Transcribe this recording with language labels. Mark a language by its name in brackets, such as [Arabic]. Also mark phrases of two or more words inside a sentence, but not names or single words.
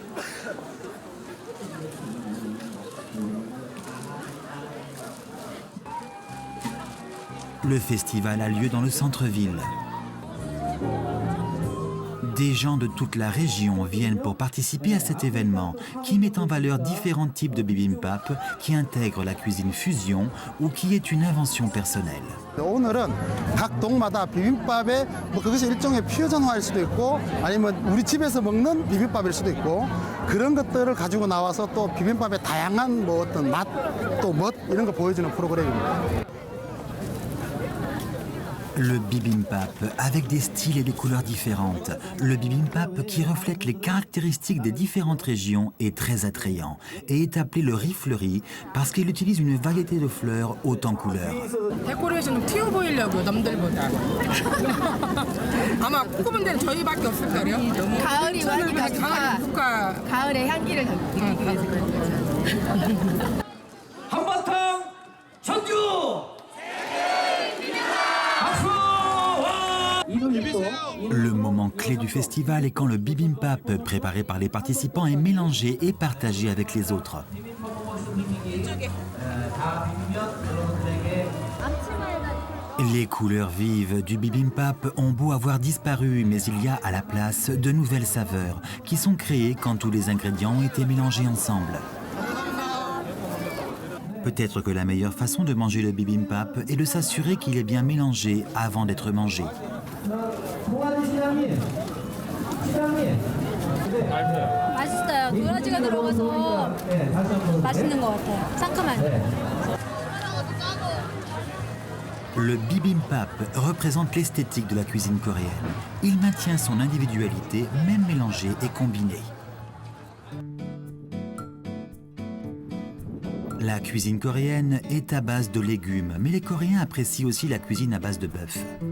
[French] Le festival a lieu dans le centre-ville. Des gens de toute la région viennent pour participer à cet événement qui met en valeur différents types de bibimbap qui intègrent la cuisine fusion ou qui est une invention personnelle. [Korean] 오늘은 각 동마다 비빔밥에 그것이 일종의 퓨전화일 수도 있고 아니면 우리 집에서 먹는 비빔밥일 수도 있고 그런 것들을 가지고 나와서 또 비빔밥의 다양한 어떤 맛, 또 멋 이런 거 보여주는 프로그램입니다. [French] Le bibimbap avec des styles et des couleurs différentes. Le bibimbap qui reflète les caractéristiques des différentes régions est très attrayant et est appelé le riz fleuri parce qu'il utilise une variété de fleurs hautes en couleurs. [Korean] 데코레이션은 튀어 보이려고요, 남들보다. 아마 꾸민 데는 저희밖에 없을 거예요. 가을이 많이 가니까 가을의 향기를 느끼기 위해서 그런 거죠. 한바탕 전주! [French] Le moment clé du festival est quand le bibimbap préparé par les participants est mélangé et partagé avec les autres. Les couleurs vives du bibimbap ont beau avoir disparu, mais il y a à la place de nouvelles saveurs qui sont créées quand tous les ingrédients ont été mélangés ensemble. Peut-être que la meilleure façon de manger le bibimbap est de s'assurer qu'il est bien mélangé avant d'être mangé. [Korean] 맛있어요. 도라지가 들어가서 맛있는 것 같아요. 상큼한. [French] Le bibimbap représente l'esthétique de la cuisine coréenne. Il maintient son individualité, même mélangée et combinée. La cuisine coréenne est à base de légumes, mais les Coréens apprécient aussi la cuisine à base de bœuf.